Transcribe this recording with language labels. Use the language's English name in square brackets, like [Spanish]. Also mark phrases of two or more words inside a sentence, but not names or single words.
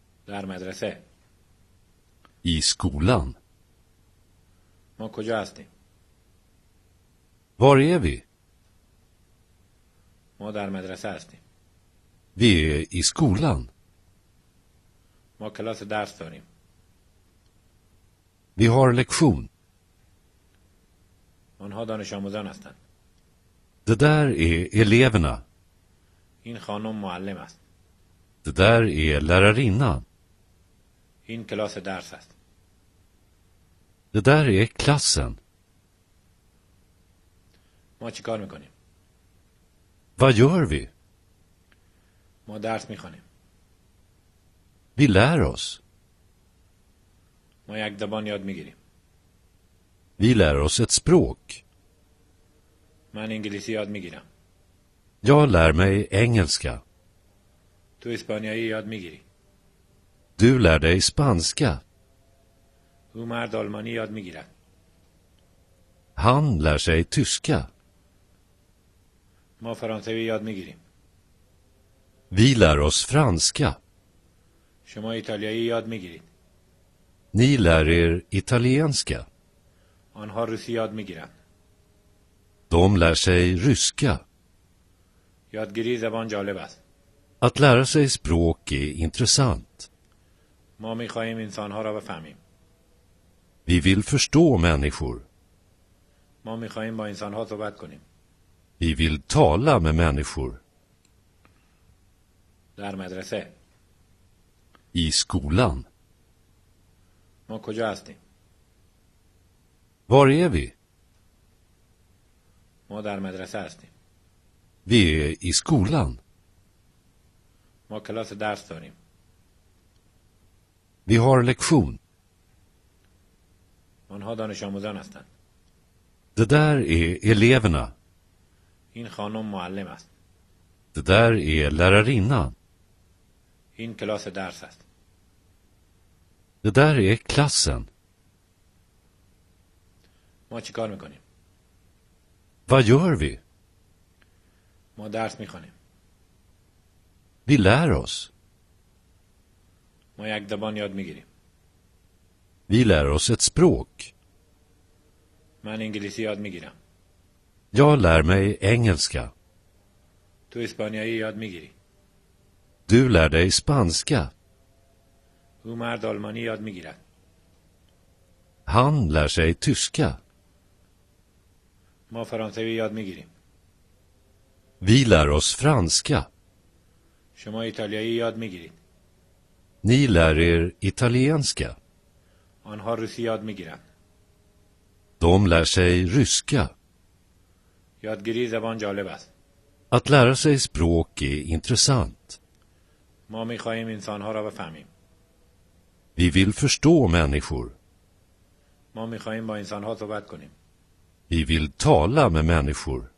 [Persian] در مدرسه. [Swedish] I skolan. [Persian] ما کجا هستیم؟ [Swedish] Var är vi? [Persian] ما در مدرسه هستیم. [Swedish] Vi är i skolan. [Persian] ما کلاس درس داریم. [Swedish] Vi har lektion. [Persian] آنها دانش آموزان هستند. [Swedish] Det där är eleverna. [Persian] این خانم معلم است. [Swedish] Det där är lärarinnan. [Persian] این کلاس درس است. [Swedish] Det där är klassen. [Persian] ما چی کار میکنیم؟ [Swedish] Vad gör vi? [Persian] ما درس میخوانیم. [Swedish] Vi lär oss. [Persian] ما یک زبان یاد میگیریم. [Swedish] Vi lär oss ett språk. [Persian] من انگلیسی یاد میگیرم. [Swedish] Jag lär mig engelska. [Persian] تو اسپانیایی یاد میگیری. [Swedish] Du lär dig spanska. [Persian] او مرد آلمانی یاد میگیرد. [Swedish] Han lär sig tyska. [Persian] ما فرانسوی یاد میگیریم. [Swedish] Vi lär oss franska. [Persian] شما ایتالیایی یاد میگیرید. [Swedish] Ni lär er italienska. [Persian] آنها روسی یاد میگیرند. [Swedish] De lär sig ryska. [Persian] یادگیری زبان جالب است. [Swedish] Att lära sig språk är intressant. [Persian] ما میخواهیم انسانها را بفهمیم. [Swedish] Vi vill förstå människor. [Persian] ما میخواهیم با انسانها صحبت کنیم. [Swedish] Vi vill tala med människor. [Persian] در مدرسه. [Swedish] I skolan. [Persian] ما کجا هستیم؟ [Swedish] Var är vi? [Persian] ما در مدرسه هستیم. [Swedish] Vi är i skolan. [Persian] ما کلاس درس داریم. [Swedish] Vi har lektion. [Persian] آنها دانش آموزان هستند. [Swedish] Det där är eleverna. [Persian] این خانم معلم است. [Swedish] Det där är lärarinnan. [Persian] این کلاس درس است. [Swedish] Det där är klassen. [Persian] ما چی کار میکنیم؟ [Swedish] Vad gör vi? [Persian] ما درس میخوانیم. [Swedish] Vi lär oss. [Persian] ما یک زبان یاد میگیریم. [Swedish] Vi lär oss ett språk. [Persian] من انگلیسی یاد میگیرم. [Swedish] Jag lär mig engelska. [Persian] تو اسپانیایی یاد میگیری. [Swedish] Du lär dig spanska. [Persian] او مرد آلمانی یاد میگیرد. [Swedish] Han lär sig tyska. [Persian] ما فرانسوی یاد میگیریم. [Swedish] Vi lär oss franska. [Persian] شما ایتالیایی یاد میگیرید. [Swedish] Ni lär er italienska. [Persian] آنها روسی یاد میگیرند. [Swedish] De lär sig ryska. [Persian] یادگیری زبان جالب است. [Swedish] Att lära sig språk är intressant. [Persian] ما میخواهیم انسانها را بفهمیم. [Swedish] Vi vill förstå människor. [Persian] ما میخواهیم با انسانها صحبت کنیم. [Swedish] Vi vill tala med människor.